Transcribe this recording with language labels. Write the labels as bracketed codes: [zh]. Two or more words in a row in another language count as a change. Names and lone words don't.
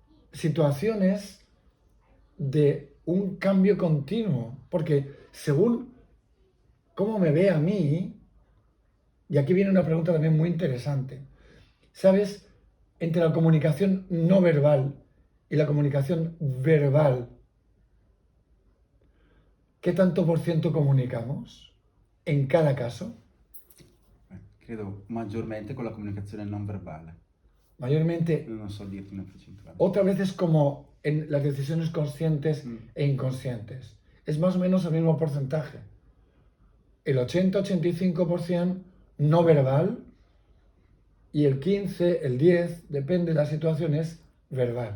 [es] situaciones de un cambio continuo, porque según cómo me ve a mí, y aquí viene una pregunta también muy interesante, ¿sabes? Entre la comunicación no verbal y la comunicación verbal, ¿qué tanto por ciento comunicamos en cada caso? [it] Credo maggiormente con la comunicazione non verbale. [es] Mayormente, [it] Non so dirti una percentuale. [es] otra vez es como en las decisiones conscientes e inconscientes. Es más o menos el mismo porcentaje. El 80-85% no verbal y el 15, el 10, depende de las situaciones, verbal.